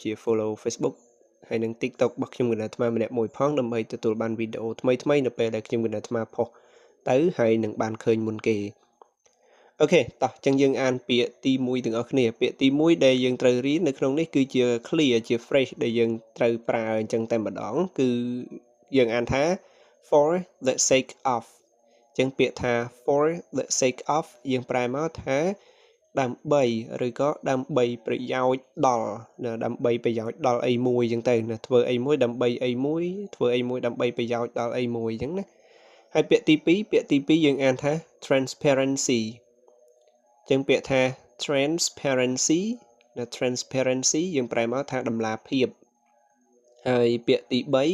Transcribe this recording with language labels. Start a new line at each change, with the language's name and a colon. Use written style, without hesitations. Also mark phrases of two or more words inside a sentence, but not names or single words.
Khmer: Follow Facebook ហើយនិង TikTok របស់ខ្ញុំកណ្ដាលអាត្មាម្នាក់មួយផងដើម្បីទទួលបានវីដេអូថ្មីៗនៅពេលដែលខ្ញុំកណ្ដាលអាត្មាផុសទៅហើយនឹងបានឃើញមុនគេអូខេតោះចឹងយើងអាន ពាក្យទី1ទាំងអស់គ្នាពាក្យទី1ដែលយើងត្រូវរៀននៅក្នុងនេះគឺជា clear ជា phrase ដែលយើងត្រូវប្រើអញ្ចឹងតែ ម្ដងគឺយើងអានថា
English: for the sake of
Khmer: ចឹងពាក្យថា
English: for the sake of
Khmer: យើងប្រែមក ថាដើម្បីឬក៏ដើម្បីប្រយោជន៍ដល់ដើម្បីប្រយោជន៍ដល់អីមួយចឹងទៅណាធ្វើអីមួយដើម្បីអីមួយធ្វើអីមួយដើម្បីប្រយោជន៍ដល់អីមួយចឹងណាហើយពាក្យទី2យើងអានថា transparency ចឹងពាក្យថា transparency ណា transparency យើងប្រែមកថាតម្លាភាពហើយពាក្យទី